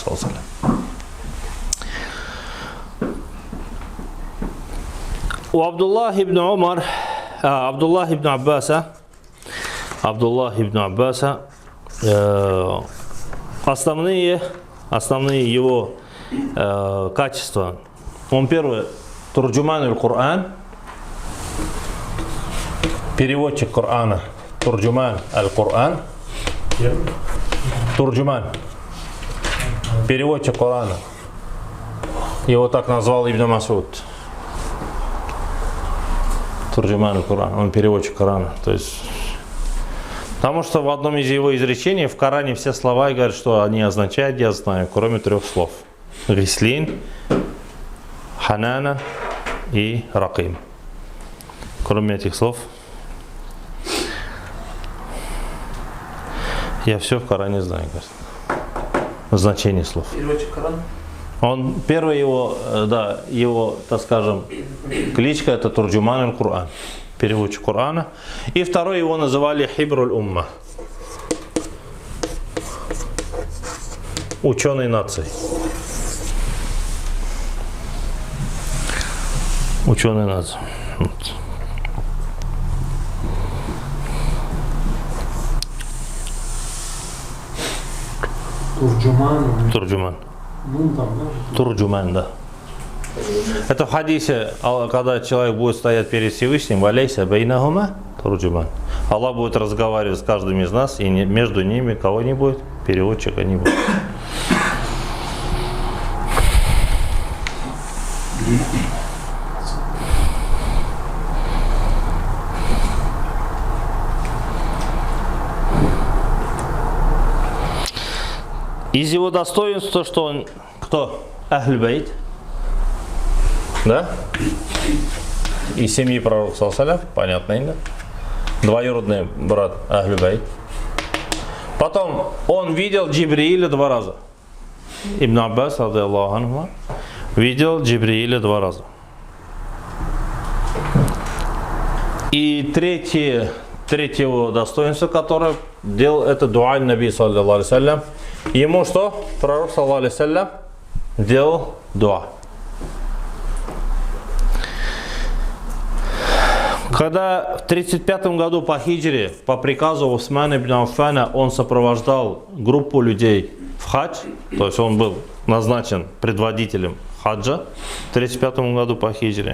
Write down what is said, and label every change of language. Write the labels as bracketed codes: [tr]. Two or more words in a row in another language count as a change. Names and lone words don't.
[ru] У Абдуллах ибн Аббаса, основные его качества. Он первый, [ar] ترجمان القرآن, [ru] переводчик Корана, [ar] ترجمان القرآن, [ru] переводчик Корана. Его так назвал Ибн Масуд. [ar] ترجمان القرآن, [ru] он переводчик Корана. То есть, потому что в одном из его изречений в Коране все слова и говорят, что они означают, я знаю, кроме 3 слов. Гислин, Ханана и Раким. Кроме этих слов, я все в Коране знаю, значение слов. Переводчик Корана? Он первый его, так скажем, кличка это [ar] ترجمان القرآن, [ru] переводчик Корана. И второй его называли [ar] حبر الأمة, [ru] ученый нации. Ученый нации. Турджуман. Турджуман, да. Это в хадисе, когда человек будет стоять перед Всевышним, [ar] وليس بينهما ترجمان. [ru] Аллах будет разговаривать с каждым из нас, и между ними кого не будет, переводчика не будет. Из его достоинств то, что он, кто? [ar] أهل البيت, [ru] да? Из семьи пророка саллаллаху, понятно, да? Двоюродный брат [ar] أهل البيت. [ru] Потом он видел Джибрииля 2 раза. Ибн Аббас, [ar] رضي الله عنه, [ru] видел Джибрииля 2 раза. И третье его достоинство, которое делал, это дуа [ar] نبي صلى الله عليه وسلم. [ru] Ему что? Пророк [ar] صلى الله عليه وسلم [ru] делал дуа. Когда в 35 году по хиджре, по приказу Усмана ибн Аффана, он сопровождал группу людей в хадж, то есть он был назначен предводителем хаджа в 35 году по хиджре.